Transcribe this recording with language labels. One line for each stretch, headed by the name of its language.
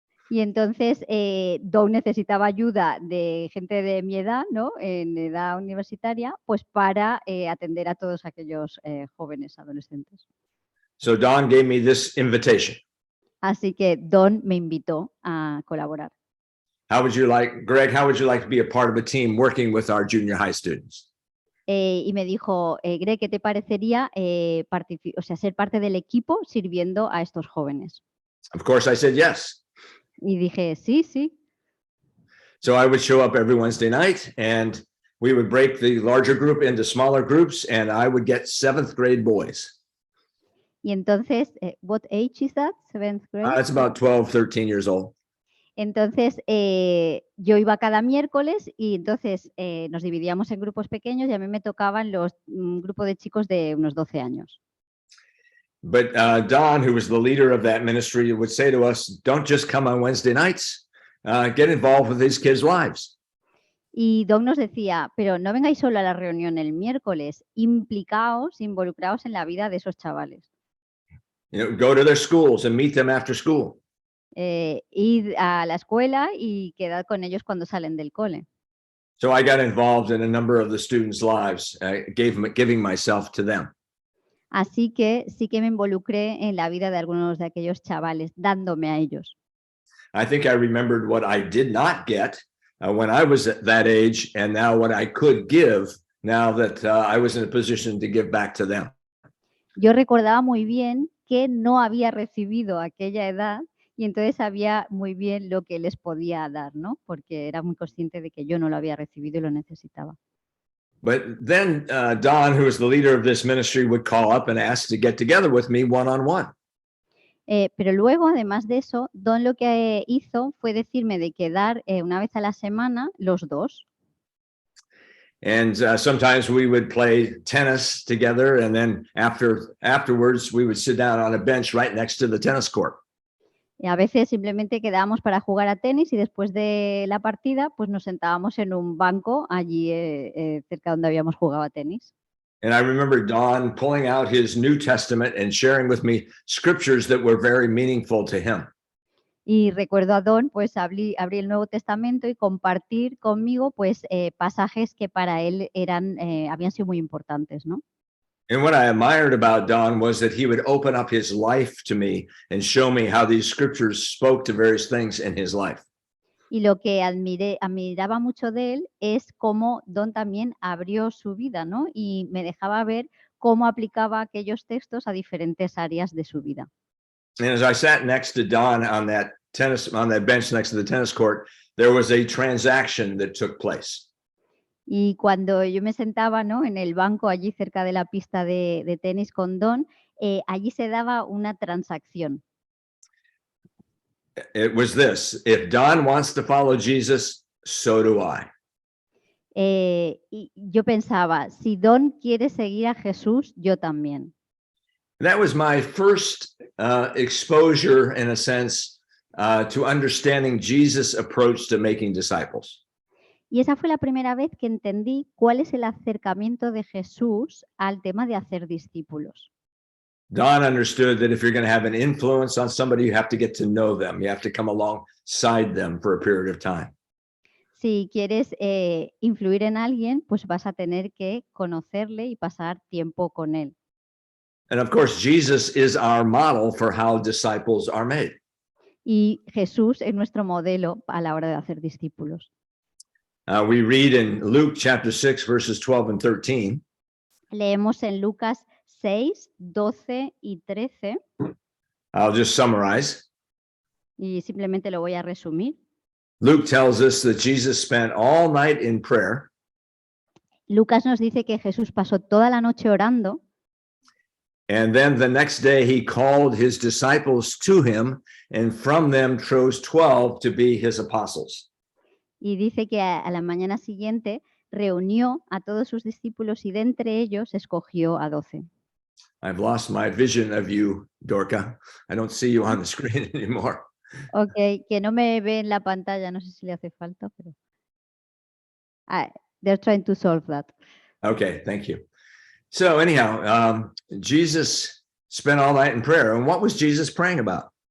Spanish: Y entonces Don necesitaba ayuda de gente de mi edad, ¿no? En edad universitaria, pues para atender a todos aquellos jóvenes adolescentes.
English: So Don gave me this invitation.
Spanish: Así que Don me invitó a colaborar.
English: Greg, how would you like to be a part of a team working with our junior high students?
Spanish: Y me dijo, Greg, ¿qué te parecería ser parte del equipo sirviendo a estos jóvenes?
English: Of course, I said yes.
Spanish: Y dije, sí, sí.
English: So I would show up every Wednesday night and we would break the larger group into smaller groups and I would get 7th grade boys.
Spanish: Y entonces,
English: what age is that? 7th grade? It's about 12, 13 years old.
Spanish: Entonces, yo iba cada miércoles y entonces nos dividíamos en grupos pequeños y a mí me tocaban un grupo de chicos de unos 12 años.
English: But Don, who was the leader of that ministry, would say to us, don't just come on Wednesday nights, get involved with these kids' lives.
Spanish: Y Don nos decía, pero no vengáis solo a la reunión el miércoles, involucraos en la vida de esos chavales.
English: Go to their schools and meet them after school.
Spanish: Ir a la escuela y quedar con ellos cuando salen del cole.
English: So I got involved in a number of the students' lives, giving myself to them.
Spanish: Así que sí que me involucré en la vida de algunos de aquellos chavales, dándome a ellos.
English: I think I remembered what I did not get when I was at that age, and now what I could give now that I was in a position to give back to them.
Spanish: Yo recordaba muy bien que no había recibido a aquella edad y entonces sabía muy bien lo que les podía dar, ¿no? Porque era muy consciente de que yo no lo había recibido y lo necesitaba.
English: But then Don, who was the leader of this ministry, would call up and ask to get together with me one-on-one.
Spanish: Pero luego, además de eso, Don lo que hizo fue decirme de quedar una vez a la semana los dos.
English: And sometimes we would play tennis together, and then afterwards we would sit down on a bench right next to the tennis court.
Spanish: Y a veces simplemente quedábamos para jugar a tenis y después de la partida pues nos sentábamos en un banco allí cerca donde habíamos jugado a tenis.
English: And I remember Don pulling out his New Testament and sharing with me scriptures that were very meaningful to him.
Spanish: Y recuerdo a Don pues abrir el Nuevo Testamento y compartir conmigo pues pasajes que para él habían sido muy importantes, ¿no?
English: And what I admired about Don was that he would open up his life to me and show me how these scriptures spoke to various things in his life.
Spanish: Y lo que admiraba mucho de él es cómo Don también abrió su vida, ¿no? Y me dejaba ver cómo aplicaba aquellos textos a diferentes áreas de su vida.
English: And as I sat next to Don on that bench next to the tennis court, there was a transaction that took place.
Spanish: Y cuando yo me sentaba, ¿no?, en el banco allí cerca de la pista de tenis con Don, allí se daba una transacción.
English: It was this: if Don wants to follow Jesus, so do I.
Spanish: Y yo pensaba, si Don quiere seguir a Jesús, yo también.
English: That was my first exposure, in a sense, to understanding Jesus' approach to making disciples.
Spanish: Y esa fue la primera vez que entendí cuál es el acercamiento de Jesús al tema de hacer discípulos.
English: Don understood that if you're going to have an influence on somebody, you have to get to know them. You have to come alongside them for a period of time.
Spanish: Si quieres influir en alguien, pues vas a tener que conocerle y pasar tiempo con él.
English: And of course, Jesus is our model for how disciples are made.
Spanish: Y Jesús es nuestro modelo a la hora de hacer discípulos.
English: We read in Luke chapter 6, verses 12 and 13.
Spanish: Leemos en Lucas 6, 12 y 13.
English: I'll just summarize.
Spanish: Y simplemente lo voy a resumir.
English: Luke tells us that Jesus spent all night in prayer.
Spanish: Lucas nos dice que Jesús pasó toda la noche orando.
English: And then the next day he called his disciples to him, and from them chose 12 to be his apostles.
Spanish: Y dice que a la mañana siguiente reunió a todos sus discípulos y de entre ellos escogió a 12.
English: I've lost my vision of you, Dorca. I don't see you on the screen anymore.
Spanish: Ok, que no me ve en la pantalla, no sé si le hace falta, pero...
English: they're trying to solve that. Okay, thank you. So anyhow, Jesus spent all night in prayer. And what was Jesus praying about?